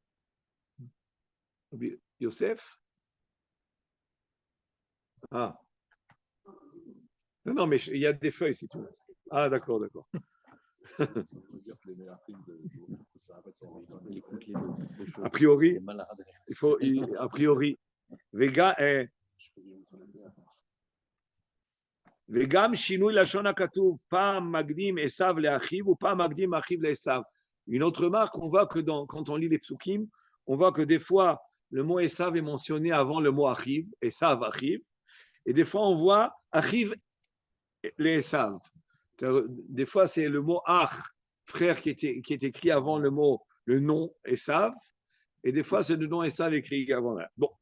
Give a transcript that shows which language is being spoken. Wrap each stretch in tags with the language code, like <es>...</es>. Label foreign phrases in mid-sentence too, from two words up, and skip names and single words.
<fr>Yosef? Ah. Non, mais il y a des feuilles si tu veux. Ah, d'accord. A priori, il faut, a priori,</fr> <he>וגם שינוי לשון הכתוב, פעם מקדים עשיו לאחיו ופעם מקדים אחיו לעשיו.</he> <fr>Une autre remarque, on voit que quand on lit les psukim, on voit que des fois, le mot Esav est mentionné avant le mot Achiv, Esav, Achiv, et des fois, on voit Achiv, les Esav. Des fois, c'est le mot Ach, frère, qui est écrit avant le nom Esav, et des fois, c'est le nom Esav écrit avant là.</fr>